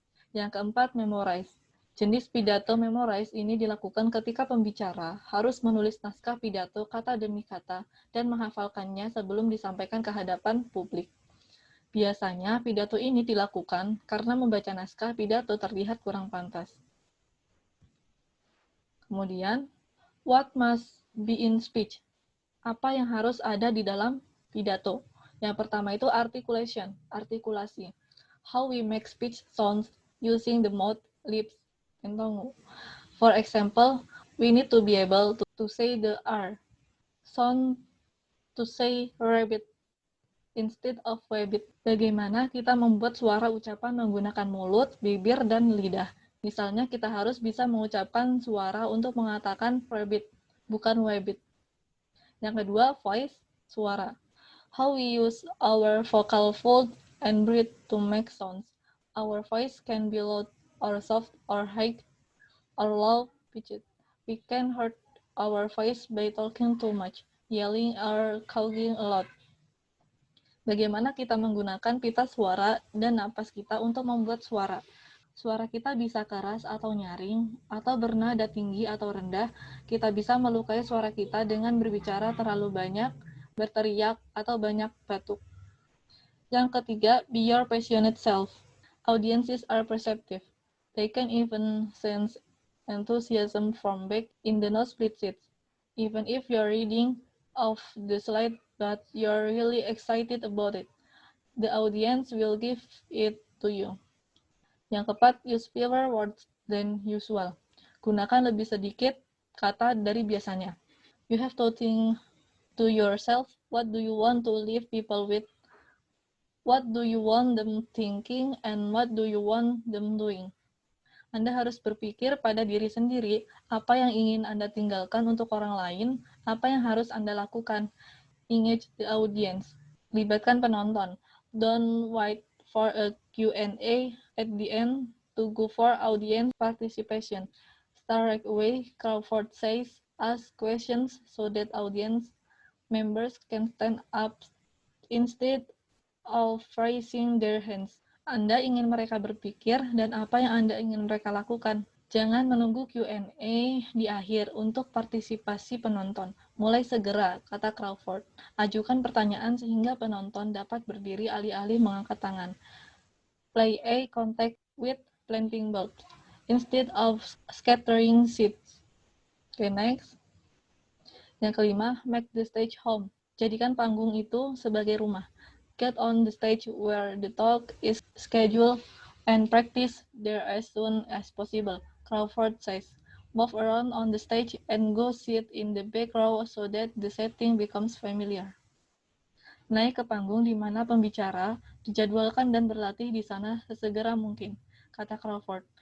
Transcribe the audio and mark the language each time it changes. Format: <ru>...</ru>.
<id>Yang keempat, memorize. Jenis pidato memorize ini dilakukan ketika pembicara harus menulis naskah pidato kata demi kata dan menghafalkannya sebelum disampaikan ke hadapan publik. Biasanya, pidato ini dilakukan karena membaca naskah pidato terlihat kurang pantas. Kemudian,</id> <en>what must be in speech?</en> <id>Apa yang harus ada di dalam pidato? Yang pertama itu articulation, artikulasi.</id> <en>How we make speech sounds using the mouth, lips, and tongue. For example, we need to be able to say the R sound to say rabbit instead of rabbit.</en> <id>Bagaimana kita membuat suara ucapan menggunakan mulut, bibir, dan lidah. Misalnya kita harus bisa mengucapkan suara untuk mengatakan rabbit, bukan rabbit. Yang kedua, voice, suara.</id> <en>How we use our vocal fold and breath to make sounds. Our voice can be loud or soft or high or low pitched. We can hurt our voice by talking too much, yelling or coughing a lot.</en> <id>Bagaimana kita menggunakan pita suara dan napas kita untuk membuat suara. Suara kita bisa keras atau nyaring, atau bernada tinggi atau rendah. Kita bisa melukai suara kita dengan berbicara terlalu banyak, berteriak, atau banyak batuk. Yang ketiga,</id> <en>be your passionate self. Audiences are perceptive. They can even sense enthusiasm from back in the nosebleed seats. Even if you're reading off the slide but you're really excited about it, the audience will give it to you.</en> <id>Yang keempat,</id> <en>use fewer words than usual.</en> <id>Gunakan lebih sedikit kata dari biasanya.</id> <en>You have to think to yourself, what do you want to leave people with? What do you want them thinking and what do you want them doing?</en> <id>Anda harus berpikir pada diri sendiri, apa yang ingin Anda tinggalkan untuk orang lain, apa yang harus Anda lakukan.</id> <en>Engage the audience.</en> <id>Libatkan penonton.</id> <en>Don't wait for a Q&A at the end to go for audience participation. Start right away, Crawford says. Ask questions so that audience members can stand up instead of raising their hands.</en> <id>Anda ingin mereka berpikir dan apa yang Anda ingin mereka lakukan. Jangan menunggu Q&A di akhir untuk partisipasi penonton. Mulai segera, kata Crawford. Ajukan pertanyaan sehingga penonton dapat berdiri alih-alih mengangkat tangan.</id> <en>Play eye contact with planting bulbs instead of scattering seeds. Okay, next.</en> <id>Yang kelima,</id> <en>make the stage home.</en> <id>Jadikan panggung itu sebagai rumah.</id> <en>Get on the stage where the talk is scheduled and practice there as soon as possible, Crawford says. Move around on the stage and go sit in the back row so that the setting becomes familiar.</en> <id>Naik ke panggung di mana pembicara dijadwalkan dan berlatih di sana sesegera mungkin, kata Crawford.</id>